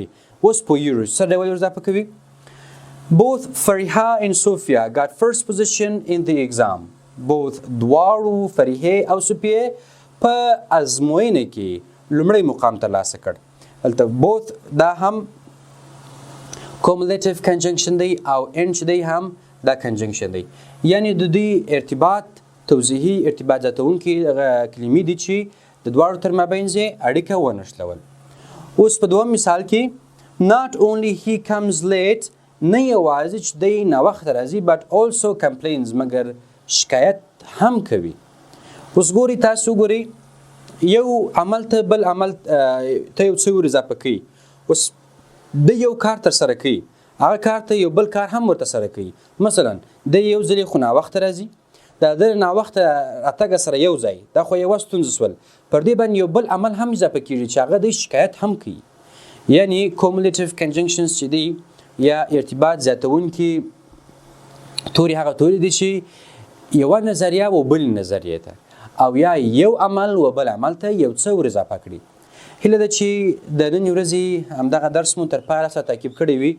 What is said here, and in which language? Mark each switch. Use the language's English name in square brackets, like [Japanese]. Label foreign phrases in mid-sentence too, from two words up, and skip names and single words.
[Pashto] اوس په یورو څه ډول ور اضافه کوي. [English] Both Fariha and Sofia got first position in the exam. [Pashto] Both دواړو فریحه او صوفیه په ازموینه کې لومړی مقام ترلاسه کړ. هلته both دا هم [English] cumulative conjunction [Pashto] دی او and چې دی هم دا conjunction دی. یعنی د دې ارتباط توضیحي ارتباط زیاتونکي کلمې دي چې د دواړو تر مابین یې اړیکه ونښلول. اوس په دوم مثال کې [English] not only he comes late [Pashto] نه یوازې چې دی ناوخته راځي [English] but also complains [Pashto] مګر شکایت هم کوي. اوس ګوري تاسو ګوري یو عمل ته بل عمل ته یو څه ور اضافه کوي. اوس د یو کار تر سره کوي هغه کار ته یو بل کار هم ورته سره کوي. مثلا د یو ځلې خو ناوخته راځي دا د ناوخته راتګ سره یو ځای دا خو یو ستونزه سول پر دې باندې یو بل عمل هم اضافه کیږي چې هغه د شکایت هم کوي. یعنی [English] cumulative conjunctions [Pashto] چې دی یا ارتباط زیاتونکي توري هغه توري دي چې یو نظریه و بل نظریه ته او یا یو عمل و بل عمل ته یو څه ور اضافه کړي. هیله ده چې د نن ورځې همدغه درس مو تر پایه سره تعقیب کړی وي.